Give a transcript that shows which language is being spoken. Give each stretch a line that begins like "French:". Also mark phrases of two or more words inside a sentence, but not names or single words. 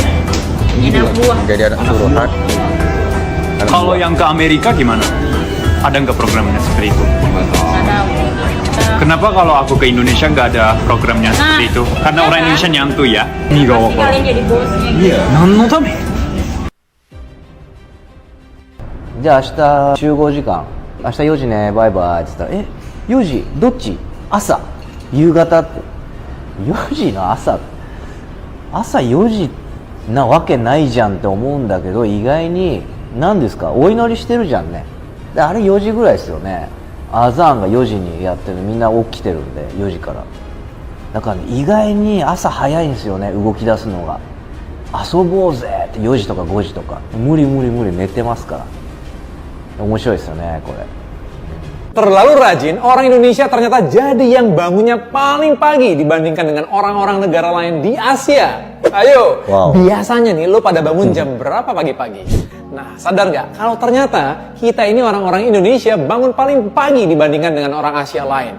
Indonesian: Anak buah. Menjadi anak suruhan. Kalau yang ke Amerika gimana? Ada nggak programnya seperti itu? Ada. Kenapa kalau aku ke Indonesia nggak ada programnya seperti itu? Karena orang Indonesia nyantu ya. Nih Pasti kalian jadi bosnya gitu. Iya. Nano tame.
Japanese: じゃあ明日集合時間明日4時ねバイバイって言ったら4時どっち朝夕方って4時の朝 4時なわけないじゃんって思うんだけど意外に何ですかお祈りしてるじゃんねであれ4時ぐらいですよねアザーンが4時にやってるみんな起きてるんで4時からだから、ね、意外に朝早いんですよね動き出すのが遊ぼうぜって4時とか5時とか無理寝てますから面白いですよねこれ
Indonesian: Terlalu rajin, orang Indonesia ternyata jadi yang bangunnya paling pagi dibandingkan dengan orang-orang negara lain di Asia. Ayo, biasanya nih lo pada bangun jam berapa pagi-pagi? Nah, sadar nggak kalau ternyata kita ini orang-orang Indonesia bangun paling pagi dibandingkan dengan orang Asia lain?